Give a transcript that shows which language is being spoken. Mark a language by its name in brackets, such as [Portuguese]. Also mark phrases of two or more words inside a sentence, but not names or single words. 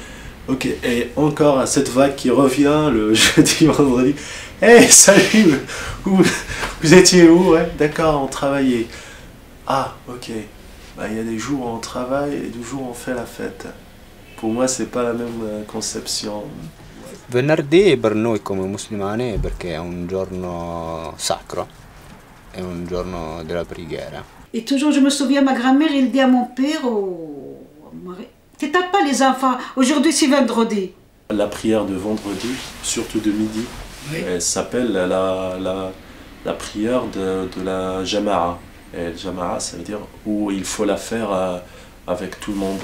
[French] Ok, et encore à cette vague qui revient le jeudi, vendredi. Hey, salut, vous étiez où? Ouais, d'accord, on travaillait. Ah, ok. Bah, il y a des jours où on travaille et des jours où on fait la fête. Pour moi, c'est pas la même conception. [Italian] Venerdì per noi come musulmani perché è un giorno sacro, è un giorno della preghiera. [French] Et toujours, je me souviens, ma grand-mère, elle dit à mon père, t'étapes pas les enfants, aujourd'hui c'est vendredi. La prière de vendredi, surtout de midi, elle s'appelle la prière de la Jama'a. Et Jama'a, ça veut dire où il faut la faire avec tout le monde.